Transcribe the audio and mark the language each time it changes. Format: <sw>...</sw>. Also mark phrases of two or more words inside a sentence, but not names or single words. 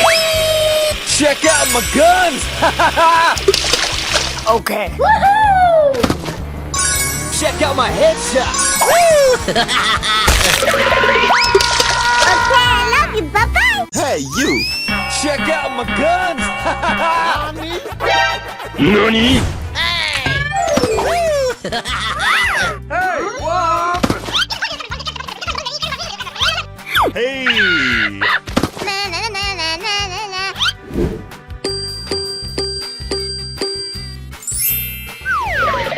<en>Check out my guns! Okay. Check out my headshot! Okay, I love you. Bye-bye. Hey, you! Check out my guns! NANI? Hey! Hey! Na na na na na na na.</en>